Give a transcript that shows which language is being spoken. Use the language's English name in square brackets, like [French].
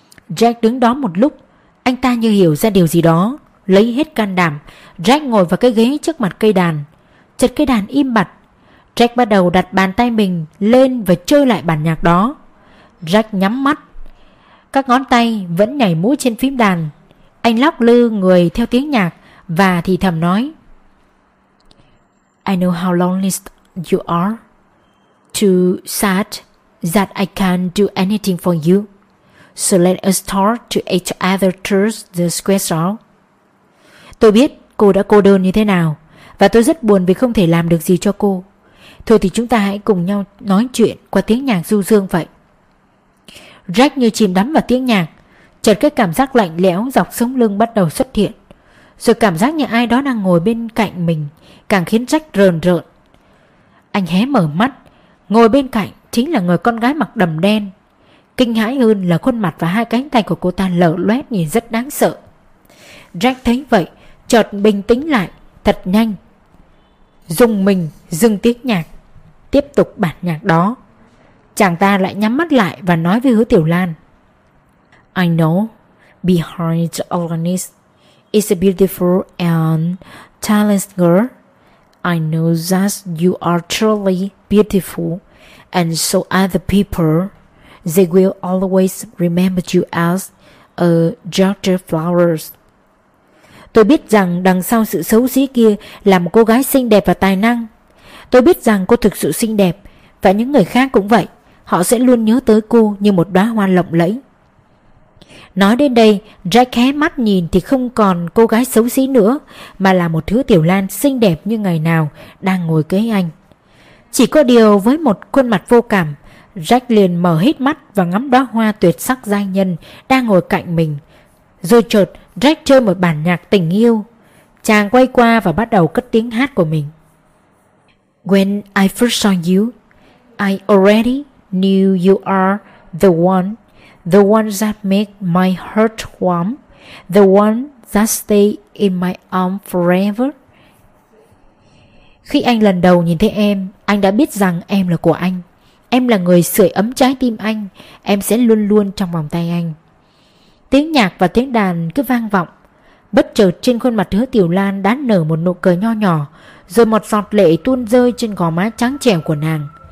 [Vietnamese] Jack đứng đó một lúc, anh ta như hiểu ra điều gì đó, lấy hết can đảm, Jack ngồi vào cái ghế trước mặt cây đàn. Chợt cây đàn im bặt, Jack bắt đầu đặt bàn tay mình lên và chơi lại bản nhạc đó. Jack nhắm mắt, các ngón tay vẫn nhảy múa trên phím đàn. Anh lắc lư người theo tiếng nhạc và thì thầm nói: [English] "I know how lonely you are, too sad that I can't do anything for you. So let us start to each other through the squares." [Vietnamese] Tôi biết cô đã cô đơn như thế nào và tôi rất buồn vì không thể làm được gì cho cô. Thôi thì chúng ta hãy cùng nhau nói chuyện qua tiếng nhạc du dương vậy. Jack như chìm đắm vào tiếng nhạc, chợt cái cảm giác lạnh lẽo dọc sống lưng bắt đầu xuất hiện. Rồi cảm giác như ai đó đang ngồi bên cạnh mình càng khiến Jack rờn rợn. Anh hé mở mắt, ngồi bên cạnh chính là người con gái mặc đầm đen. Kinh hãi hơn là khuôn mặt và hai cánh tay của cô ta lở loét nhìn rất đáng sợ. Jack thấy vậy, chợt bình tĩnh lại thật nhanh. Dùng mình dừng tiếng nhạc, tiếp tục bản nhạc đó. Chàng ta lại nhắm mắt lại và nói với Hứa Tiểu Lan: [English] "I know behind all this is a beautiful and talented girl. I know that you are truly beautiful, and so other people, they will always remember you as a daughter flowers." [Vietnamese] Tôi biết rằng đằng sau sự xấu xí kia là một cô gái xinh đẹp và tài năng. Tôi biết rằng cô thực sự xinh đẹp, và những người khác cũng vậy. Họ sẽ luôn nhớ tới cô như một đóa hoa lộng lẫy. Nói đến đây, Jack hé mắt nhìn thì không còn cô gái xấu xí nữa, mà là một Hứa Tiểu Lan xinh đẹp như ngày nào đang ngồi kế anh. Chỉ có điều với một khuôn mặt vô cảm, Jack liền mở hết mắt và ngắm đóa hoa tuyệt sắc giai nhân đang ngồi cạnh mình. Rồi chợt, Jack chơi một bản nhạc tình yêu. Chàng quay qua và bắt đầu cất tiếng hát của mình. [English] "When I first saw you, I already knew you are the one that make my heart warm, the one that stay in my arm forever." [Vietnamese] Khi anh lần đầu nhìn thấy em, anh đã biết rằng em là của anh. Em là người sưởi ấm trái tim anh, em sẽ luôn luôn trong vòng tay anh. tiếng nhạc và tiếng đàn cứ vang vọng. Bất chợt trên khuôn mặt Hứa Tiểu Lan đã nở một nụ cười nho nhỏ, rồi một giọt lệ tuôn rơi trên gò má trắng trẻo của nàng.